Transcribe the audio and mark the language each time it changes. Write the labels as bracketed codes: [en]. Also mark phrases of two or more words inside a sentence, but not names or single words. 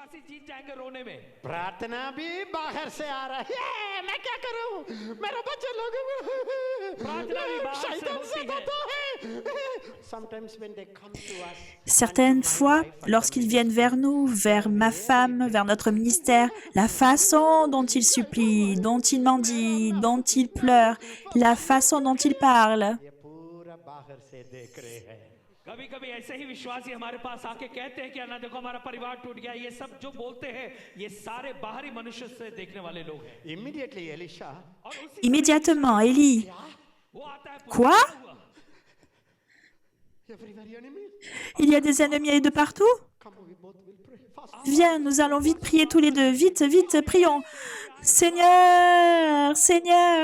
[fr] Certaines fois, lorsqu'ils viennent vers nous, vers ma femme, vers notre ministère, la façon dont ils supplient, dont ils mendient, dont ils pleurent, la façon dont ils parlent, [hi] कभी-कभी ऐसे ही विश्वासी हमारे पास आके कहते हैं कि अन्ना देखो हमारा परिवार टूट गया, ये सब जो बोलते हैं ये सारे बाहरी मनुष्य से देखने वाले लोग हैं. [fr] Immédiatement, Élie, quoi? Il y a des ennemis de partout? Viens, nous allons vite prier tous les deux. Vite, vite, prions. Seigneur, Seigneur.